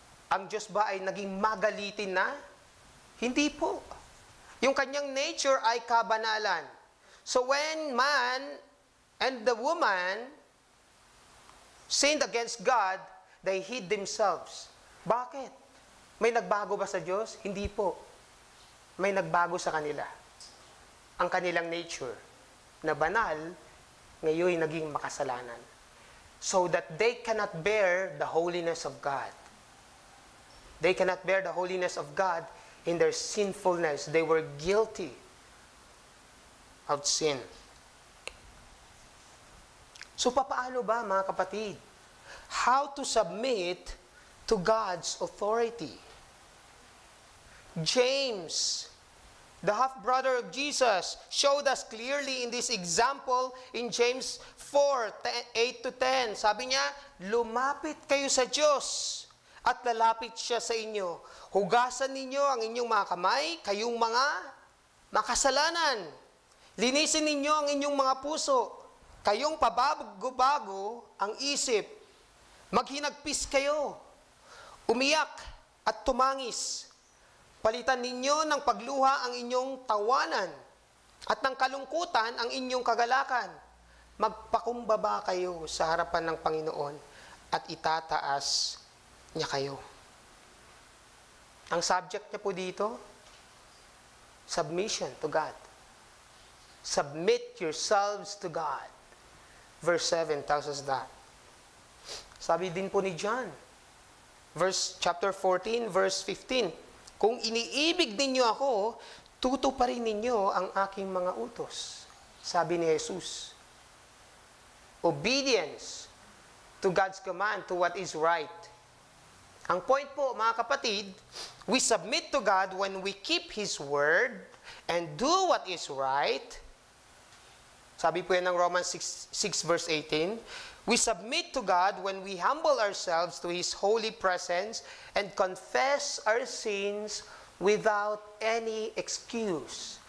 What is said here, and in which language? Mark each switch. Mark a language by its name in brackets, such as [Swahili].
[Filipino] ang Diyos ba ay naging magalitin na? Hindi po. Yung kanyang nature ay kabanalan. [English] So when man and the woman sinned against God, they hid themselves. [Filipino] Bakit? May nagbago ba sa Diyos? Hindi po. May nagbago sa kanila. Ang kanilang nature na banal, ngayon naging makasalanan. [English] So that they cannot bear the holiness of God. They cannot bear the holiness of God in their sinfulness. They were guilty of sin. So [Filipino] papaano ba, mga kapatid? [English] How to submit to God's authority? James, the half-brother of Jesus, showed us clearly in this example in James 4:8-10. [Filipino] Sabi niya, lumapit kayo sa Diyos at lalapit siya sa inyo. Hugasan ninyo ang inyong mga kamay, kayong mga makasalanan. Linisin ninyo ang inyong mga puso. Kayong pabago-bago ang isip. Maghinagpis kayo. Umiyak at tumangis. Palitan ninyo ng pagluha ang inyong tawanan at ng kalungkutan ang inyong kagalakan. Magpakumbaba kayo sa harapan ng Panginoon at itataas niya kayo. Ang subject niya po dito, [English] submission to God. Submit yourselves to God. Verse 7 tells us that. [Filipino] Sabi din po ni John, chapter 14, verse 15, kung iniibig ninyo ako, tutuparin ninyo ang aking mga utos. Sabi ni Jesus. [English] Obedience to God's command, to what is right. [Filipino] Ang point po, mga kapatid, [English] we submit to God when we keep His word and do what is right. [Filipino] Sabi po yan ng [English] Romans 6 verse 18, we submit to God when we humble ourselves to His holy presence and confess our sins without any excuse.